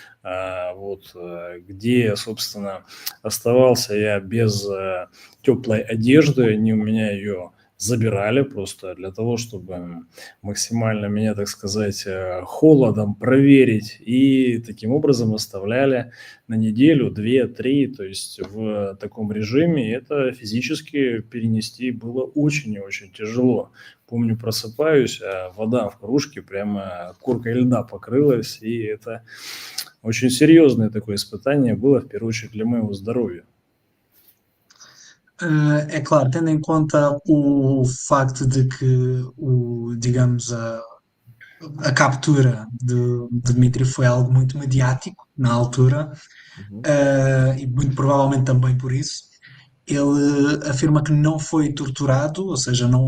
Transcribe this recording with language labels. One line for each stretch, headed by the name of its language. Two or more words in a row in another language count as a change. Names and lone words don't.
Russian: где, собственно, оставался я без теплой одежды, они у меня ее забирали просто для того, чтобы максимально меня, так сказать, холодом проверить, и таким образом оставляли на неделю, 2-3, то есть в таком режиме это физически перенести было очень и очень тяжело. Помню, просыпаюсь, а вода в кружке прямо коркой lьда покрылась, и это очень серьезное такое испытание было, в первую очередь, для моего здоровья.
Portuguese: É claro, tendo em conta o facto de que digamos, a captura de Dmitry foi algo muito mediático na altura, e muito provavelmente também por isso, ele afirma que não foi torturado, ou seja, não